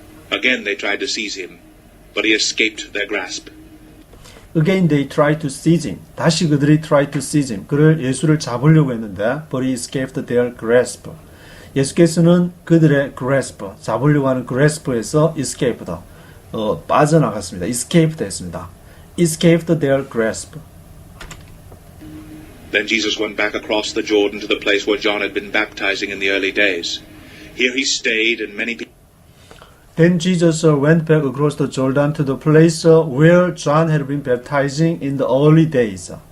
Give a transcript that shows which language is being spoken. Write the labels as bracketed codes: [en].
[en] Again they tried to seize him, but he escaped their grasp. Again they tried to seize him. [ko] 다시 그들이 [en] tried to seize him. [ko] 그를 예수를 잡으려고 했는데 [en] but he escaped their grasp. [ko] 예수께서는 그들의 grasp, 잡으려고 하는 grasp에서 escaped, 빠져나갔습니다. escaped 했습니다. [en] escaped their grasp. Then Jesus went back across the Jordan to the place where John had been baptizing in the early days. Here he stayed and many people Then Jesus went back across the Jordan to the place where John had been baptizing in the early days.